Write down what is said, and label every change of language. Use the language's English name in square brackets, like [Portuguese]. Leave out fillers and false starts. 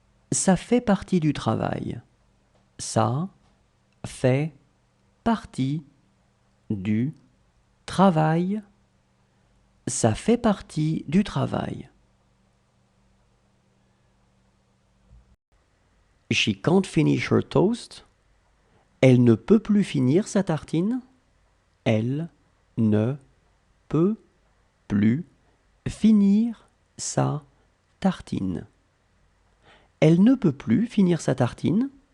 [French] Ça fait partie du travail. Ça fait partie du travail. Ça fait partie du travail. [English] She can't finish her toast. [French] Elle ne peut plus finir sa tartine. Elle ne peut plus finir sa tartine. Elle ne peut plus finir sa tartine.